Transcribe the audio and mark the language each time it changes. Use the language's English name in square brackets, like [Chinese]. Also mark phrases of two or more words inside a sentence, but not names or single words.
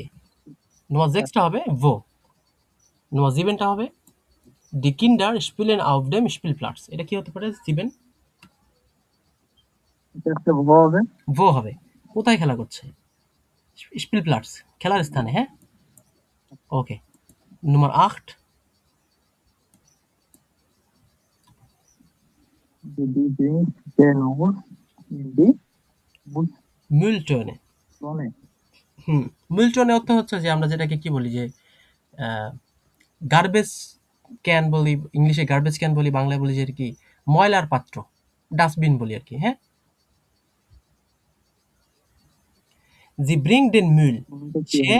[Bangla] নোয়া জেক্সটা হবে ভো, নোয়া জিবেনটা হবে [German] die Kinder spielen auf dem Spielplatz. [Bangla] এটা কি হতে পারে জিবেন? এটা হচ্ছে ভ হবে। ভো হবে। কোথায় খেলা করছে? স্পিলপ্লাটস, খেলার স্থানে, হ্যাঁ? [German] ওকে। Nummer 8, Die bringt den Hund in die Mülltonne। Mülltonne। [Bangla] হুম, Mülltonne অর্থ হচ্ছে যে আমরা যেটাকে কি বলি যে [English] garbage can [Bangla] বলি, ইংলিশে [English] garbage can [Bangla] বলি, বাংলায় বলি যে আর কি ময়লার পাত্র, ডাস্টবিন বলি আর কি, হ্যাঁ? [German] Sie bringt den Müll, [Bangla] ভূমিকা কি সে